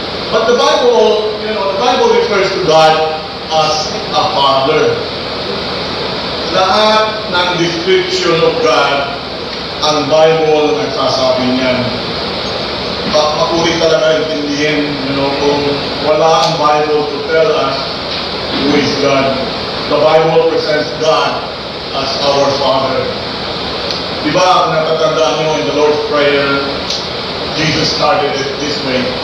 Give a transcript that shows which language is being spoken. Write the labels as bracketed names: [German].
[English] But the Bible, the Bible refers to God as a Father. [Filipino] Lahat ng [English] description of God, [Filipino] ang Bible nagsasabi niyan. Makulit talaga intindihin, kung wala ang Bible [English] to tell us who is God. The Bible presents God as our Father. [Filipino] Diba, natatandaan nyo [English] in the Lord's Prayer, Jesus started it this way.